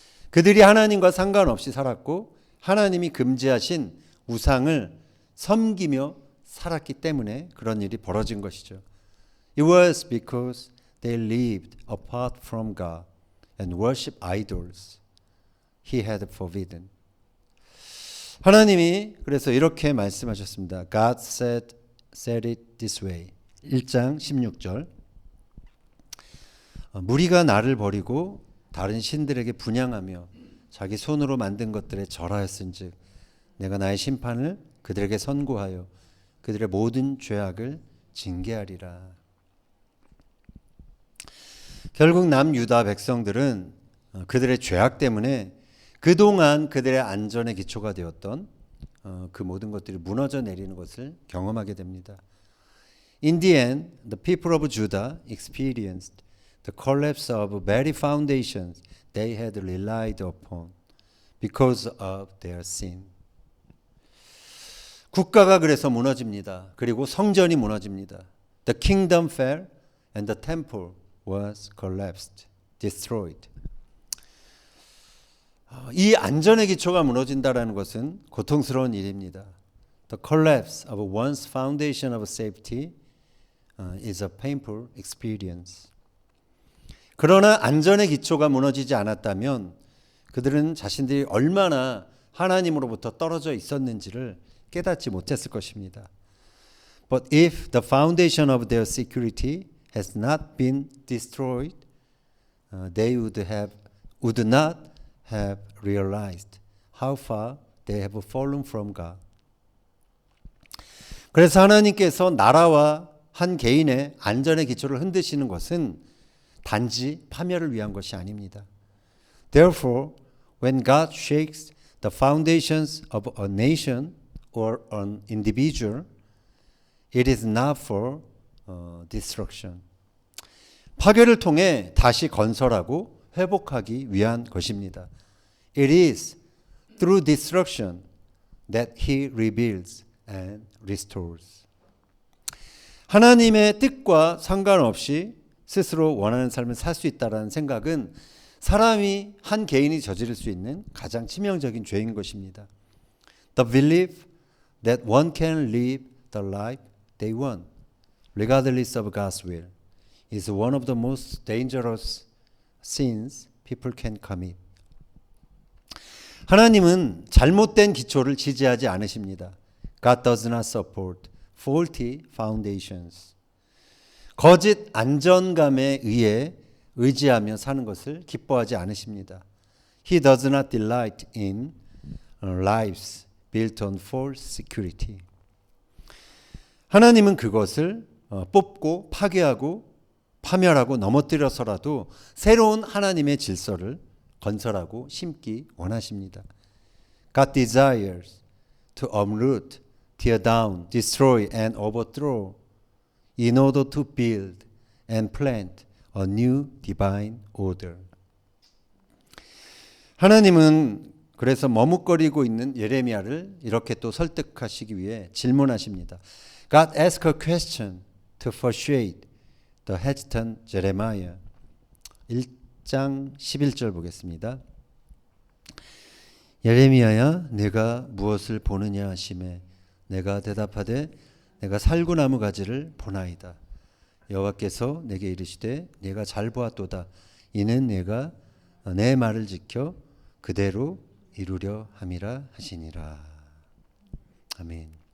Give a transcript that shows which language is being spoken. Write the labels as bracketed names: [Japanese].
[Korean] 그들이 하나님과 상관없이 살았고 하나님이 금지하신 우상을 섬기며 살았기 때문에 그런 일이 벌어진 것이죠. [English] It was because they lived apart from God and worshiped idols He had forbidden. [Korean] 하나님이 그래서 이렇게 말씀하셨습니다. [English] God said it this way. [Korean] 1장 16절. 무리가 나를 버리고 다른 신들에게 분향하며 자기 손으로 만든 것들에 절하였은즉 내가 나의 심판을 그들에게 선고하여 그들의 모든 죄악을 징계하리라. 결국 남유다 백성들은 그들의 죄악 때문에 그동안 그들의 안전의 기초가 되었던 그 모든 것들이 무너져 내리는 것을 경험하게 됩니다. [English] In the end, the people of Judah experienced the collapse of very foundations they had relied upon because of their sin. [Korean] 국가가 그래서 무너집니다. 그리고 성전이 무너집니다. [English] The kingdom fell and the temple was collapsed, destroyed. [Korean] 이 안전의 기초가 무너진다라는 것은 고통스러운 일입니다. [English] The collapse of one's foundation of safety is a painful experience. [Korean] 그러나 안전의 기초가 무너지지 않았다면 그들은 자신들이 얼마나 하나님으로부터 떨어져 있었는지를 깨닫지 못했을 것입니다. [English] But if the foundation of their security has not been destroyed, they would not have realized how far they have fallen from God. [Korean] 그래서 하나님께서 나라와 한 개인의 안전의 기초를 흔드시는 것은 단지 파멸을 위한 것이 아닙니다. [English] Therefore, when God shakes the foundations of a nation or an individual, it is not for destruction. [Korean] 파괴를 통해 다시 건설하고 회복하기 위한 것입니다. [English] It is through destruction that He rebuilds and restores. [Korean] 하나님의 뜻과 상관없이 스스로 원하는 삶을 살 수 있다는 생각은 사람이 한 개인이 저지를 수 있는 가장 치명적인 죄인 것입니다. [English] The belief that one can live the life they want, regardless of God's will, is one of the most dangerous sins people can commit. [Korean] 하나님은 잘못된 기초를 지지하지 않으십니다. [English] God does not support faulty foundations. [Korean] 거짓 안전감에 의해 의지하며 사는 것을 기뻐하지 않으십니다. [English] He does not delight in lives built on false security. [Korean] 하나님은 그것을 뽑고 파괴하고 파멸하고 넘어뜨려서라도 새로운 하나님의 질서를 건설하고 심기 원하십니다. [English] God desires to uproot, tear down, destroy and overthrow in order to build and plant a new divine order. [Korean] 하나님은 그래서 머뭇거리고 있는 예레미야를 이렇게 또 설득하시기 위해 질문하십니다. [English] God asked a question to persuade the hesitant Jeremiah. [Korean] 1장 11절 보겠습니다. 예레미야야 내가 무엇을 보느냐 하시매 내가 대답하되 내가 살구나무 가지를 보나이다. 여호와께서 내게 이르시되 내가 잘 보았도다. 이는 내가 내 말을 지켜 그대로 이루려 함이라 하시니라. 아멘.